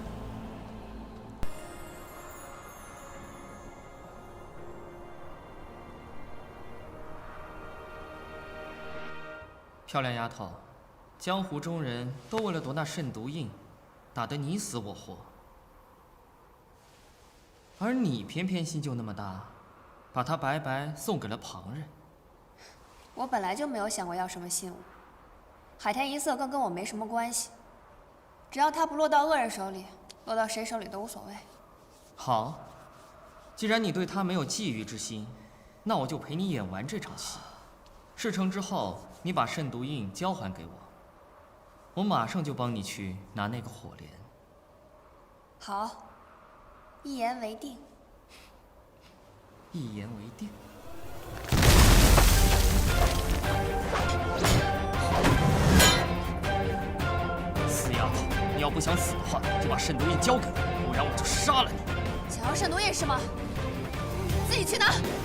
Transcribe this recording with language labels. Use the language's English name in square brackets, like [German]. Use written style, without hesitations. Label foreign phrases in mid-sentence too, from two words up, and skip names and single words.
[Chinese] 漂亮丫頭，江湖中人都為了奪那慎獨印，打得你死我活，而你偏偏心就那麼大，把它白白送給了旁人。我本來就沒有想過要什麼信物，海天一色更跟我沒什麼關係。只要它不落到惡人手裡，落到誰手裡都無所謂。好，既然你對他沒有覬覦之心，那我就陪你演完這場戲。事成之後，你把慎獨印交還給我，我馬上就幫你去拿那個火蓮。好，一言為定。一言為定。死丫頭，你要不想死的話，就把慎獨印交給我，不然我就殺了你。想要慎獨印是嗎？自己去拿。